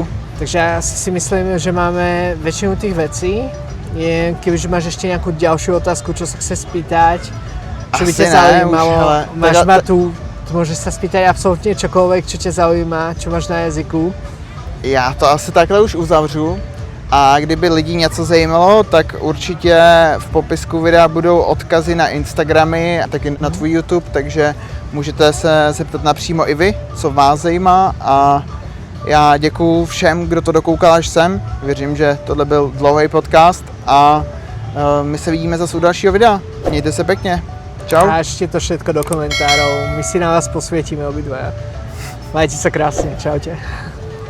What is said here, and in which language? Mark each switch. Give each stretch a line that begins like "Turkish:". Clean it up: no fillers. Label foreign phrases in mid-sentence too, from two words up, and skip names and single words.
Slovak: Takže ja si myslím, že máme väčšinu tých vecí. Kebyže máš ešte nejakú ďalšiu otázku, čo sa chce spýtať, čo by ťa zaujímalo, máš ma tu, môžeš sa spýtať absolútne čokoľvek, čo ťa zaujíma, čo máš na jazyku.
Czech: Já to asi takhle už uzavřu. A kdyby lidi něco zajímalo, tak určitě v popisku videa budou odkazy na Instagramy a taky na tvůj YouTube, takže můžete se zeptat napřímo i vy, co vás zajímá. A já děkuju všem, kdo to dokoukal až sem. Věřím, že tohle byl dlouhý podcast a my se vidíme zase u dalšího videa. Mějte se pěkně. Čau.
Slovak: A ešte to všetko do komentárov. My si na vás posvietime obidvaja. Majte sa krásne. Čaute.